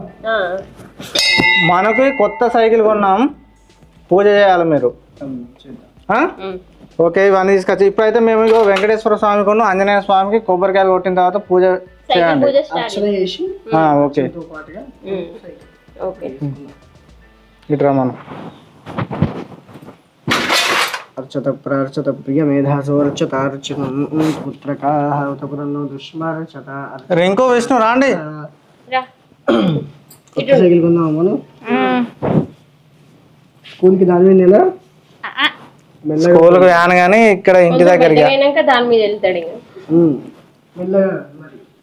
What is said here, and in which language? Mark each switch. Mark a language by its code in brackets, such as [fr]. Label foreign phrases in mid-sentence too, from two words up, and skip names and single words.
[te] మనకి కొత్త సైకిల్ కొన్నాం, పూజ చేయాలి మీరు. ఓకే ఇవన్నీ తీసుకొచ్చి ఇప్పుడైతే మేము ఇగో వెంకటేశ్వర స్వామి కొను ఆంజనేయ స్వామికి కొబ్బరికాయలు కొట్టిన తర్వాత పూజ చేయండి. ఓకే ఇట్రా మనం. [sa] अर्चत प्रार्चत प्रिय मेधासोर्चत अर्चनं पुत्रकाः उतपुरन्नो दुष्मार्चत [te] రింకో విష్ణు రాండి. కొత్త సైకిల్ కొన్నాము మనం. స్కూల్కి దాని మీద నెల స్కూల్కి రాను కానీ ఇక్కడ ఇంటి దగ్గరికి దాని మీద వెళ్తాడు మెల్లగా మరి.